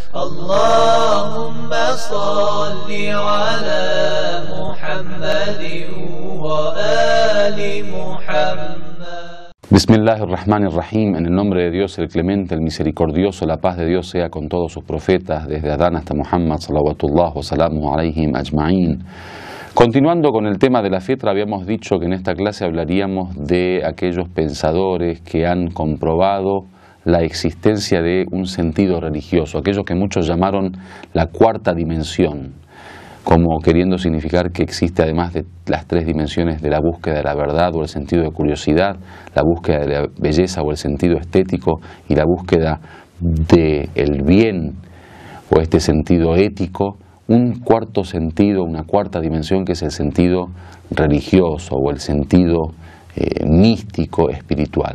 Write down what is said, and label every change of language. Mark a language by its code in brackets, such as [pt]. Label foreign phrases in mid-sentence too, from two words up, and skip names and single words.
[ar] اللهم صل على محمد وآل محمد. بسم الله الرحمن الرحيم, [es] en el nombre de Dios, el clemente, el misericordioso, la paz de Dios sea con todos sus profetas, desde Adán hasta Muhammad, [ar] صلوات الله وسلامه عليهم أجمعين. [es] Continuando con el tema de la fitra, habíamos dicho que en esta clase hablaríamos de aquellos pensadores que han comprobado la existencia de un sentido religioso, aquellos que muchos llamaron la cuarta dimensión, como queriendo significar que existe, además de las tres dimensiones de la búsqueda de la verdad o el sentido de curiosidad, la búsqueda de la belleza o el sentido estético y la búsqueda del bien o este sentido ético, un cuarto sentido, una cuarta dimensión que es el sentido religioso o el sentido místico, espiritual.